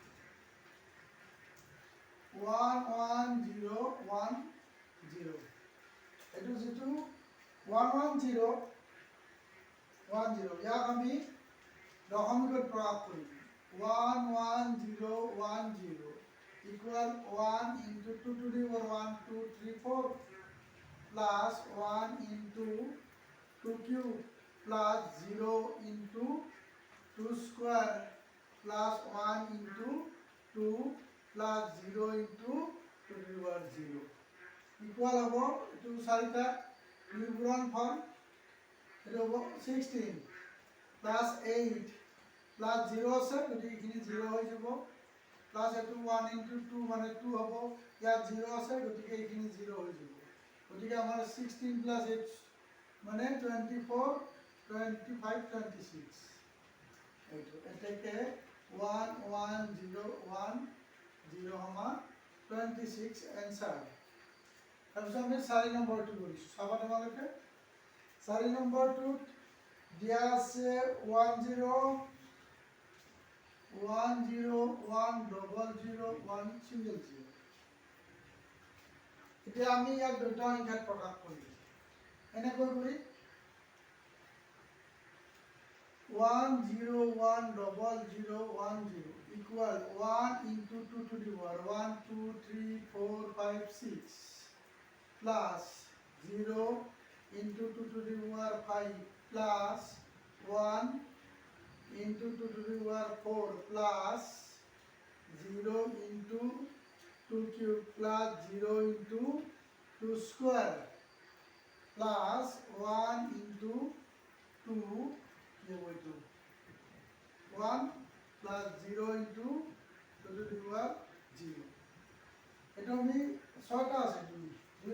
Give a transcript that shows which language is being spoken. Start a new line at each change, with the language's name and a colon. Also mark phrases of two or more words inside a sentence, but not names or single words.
Assamese: 1 1 0 1 0। এইটো যিটো 1 1 0 1 0 ইয়াক আমি দশমিকত প্ৰকাশ কৰিম।
English: 1 1 0 1 0 ইকুৱেল 1 × 2 to the power 1 2 3 4 প্লাছ 1
Assamese: × 2
English: cube plus
Assamese: 0 × 2
English: square plus
Assamese: 1 × 2 প্লাছ 0 × 2
English: to the power
Assamese: 0 ইকুৱেল হ'ব এইটো 4টা 2 পূৰণ ফল এইটো হ'ব 16 প্লাছ 8 প্লাছ 0 আছে গতিকে এইখিনি 0 হৈ যাব প্লাছ এইটো 1 × 2 মানে 2 হ'ব, ইয়াত 0 আছে গতিকে এইখিনি 0 হৈ যাব। গতিকে আমাৰ 16 প্লাছ 8 মানে 24 25 26 এইটো এতেকে 1 1 0 1 0 সমান 26 এনচাৰ। তাৰপিছত আমি 4 নম্বৰটো কৰিছোঁ, চাবা তোমালোকে। 4 নম্বৰটোত দিয়া আছে 1 0 1 0 1 double 0 1 single 0। এতিয়া আমি ইয়াক দ্বৈত সংখ্যাত প্ৰকাশ কৰিম।
English: এনেকৈ কৰি 1 0 1 double 0 1 0 equal 1 × 2 to the power 1 2 3 4 5 6 plus 0 × 2 to the power 5 plus 1 × 2 to the power 4 plus 0 × 2 cube plus 0 × 2 square plus 1 × 2 1 plus 0 × 2 to the power 0।
Assamese: এটা আমি 6টা আছে 2